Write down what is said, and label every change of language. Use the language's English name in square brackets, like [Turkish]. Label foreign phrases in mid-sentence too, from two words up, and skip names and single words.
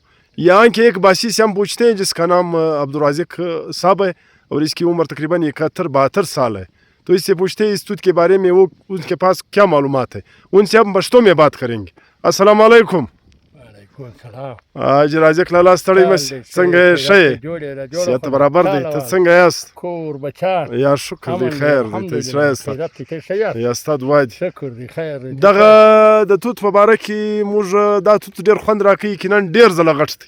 [Urdu] یہاں کے ایک باسی سے ہم پوچھتے ہیں جس کا نام عبدالرازق صاحب ہے اور اس کی عمر تقریباً 71-72 سال ہے. تو اس سے پوچھتے ہیں اس توت کے بارے میں وہ ان کے پاس کیا معلومات ہے. ان سے ہم پشتو میں بات کریں گے. [Arabic] السلام علیکم. [Pashto] آج رازق لالا ستړی مس څنګه شې صحت برابر دی؟ ته څنګه یاست؟ کور بچان یا شکر دی خیر دی. ته ښه یاست؟ یا ستا دعا دي. شکر دی خیر دی. دغه د توت په باره کې موږ دا توت ډېر خوند راکوي، یقیناً ډېر ځله غټ دی.